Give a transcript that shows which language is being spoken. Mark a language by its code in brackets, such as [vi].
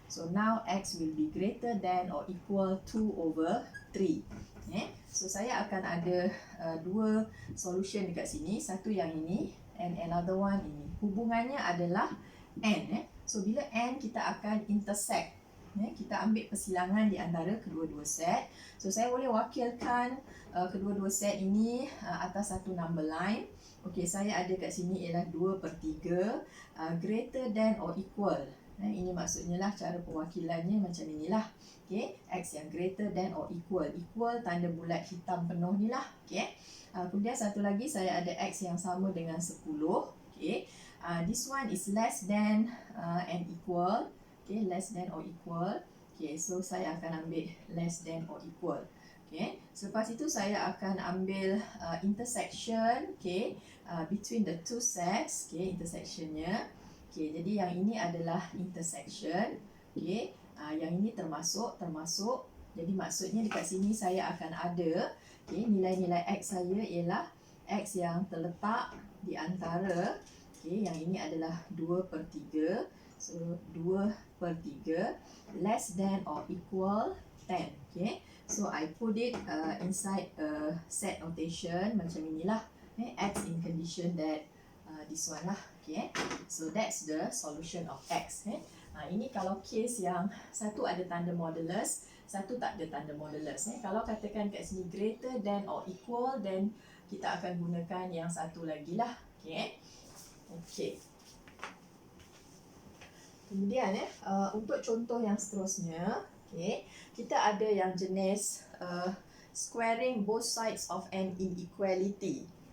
[en] So now x will be greater than or equal 2 over 3. [ms] So saya akan ada dua solution dekat sini. Satu yang ini and another one ini. Hubungannya adalah n. So bila n kita akan intersect. Kita ambil persilangan di antara kedua-dua set. So saya boleh wakilkan kedua-dua set ini atas satu number line. Okey, saya ada kat sini ialah 2/3 greater than or equal. Ini maksudnya lah cara perwakilannya macam inilah. Okey, x yang greater than or equal. Equal tanda bulat hitam penuh ni lah. Okey. Kemudian satu lagi saya ada x yang sama dengan 10. Okey. [en] This one is less than and equal. Okay, less than or equal. [ms] Okay, so saya akan ambil less than or equal. Okay, selepas itu saya akan ambil intersection. [en] Okay, between the two sets. [ms] Okay, intersectionnya. Okay, jadi yang ini adalah intersection. Okay, yang ini termasuk. Jadi maksudnya dekat sini saya akan ada nilai-nilai x saya ialah x yang terletak di antara yang ini adalah 2/3. [en] So 2/3 less than or equal 10. Okay. So I put it inside a set notation macam inilah. X in condition that this one lah. Okay. So that's the solution of x. [ms] Ini kalau case yang satu ada tanda modulus, satu tak ada tanda modulus. Kalau katakan kat sini greater than or equal, then kita akan gunakan yang satu lagi lah. Okay. Okay. Kemudian untuk contoh yang seterusnya, kita ada yang jenis squaring both sides of an inequality.